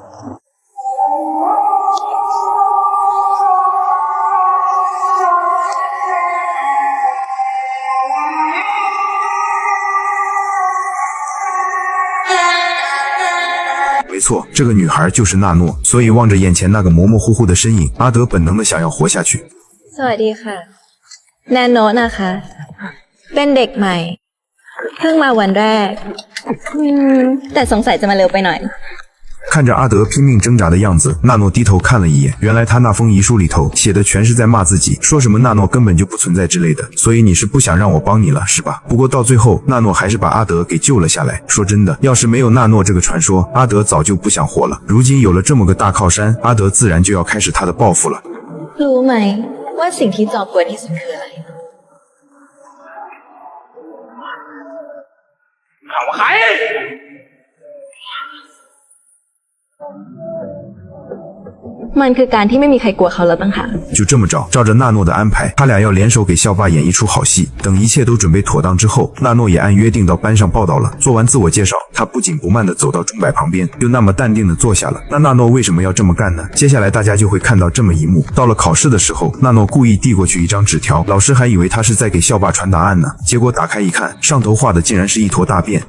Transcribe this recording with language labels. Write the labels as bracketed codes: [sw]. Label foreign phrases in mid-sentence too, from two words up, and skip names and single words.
[zh] 没错，这个女孩就是纳诺，所以望着眼前那个模模糊糊的身影，阿德本能的想要活下去。 [th] สวัสดีค่ะนาโนะนะคะเป็นเด็กใหม่เพิ่งมาวันแรกแต่สงสัยจะมาเร็วไปหน่อย [zh] 看着阿德拼命挣扎的样子，纳诺低头看了一眼，原来他那封遗书里头写的全是在骂自己，说什么纳诺根本就不存在之类的，所以你是不想让我帮你了是吧？不过到最后，纳诺还是把阿德给救了下来。说真的，要是没有纳诺这个传说，阿德早就不想活了。如今有了这么个大靠山，阿德自然就要开始他的报复了。 [th] รู้ไหมว่าสิ่งที่จอมกวนที่สุดคืออะไร ถามว่าใคร มันคือการที่ไม่มีใครกลัวเขาแล้วต่างหาก [zh] 就这么着，照着纳诺的安排，他俩要联手给校霸演一出好戏。等一切都准备妥当之后，纳诺也按约定到班上报道了。做完自我介绍，他不紧不慢地走到钟摆旁边，又那么淡定地坐下了。那纳诺为什么要这么干呢？接下来大家就会看到这么一幕。到了考试的时候，纳诺故意递过去一张纸条，老师还以为他是在给校霸传答案呢，结果打开一看，上头画的竟然是一坨大便。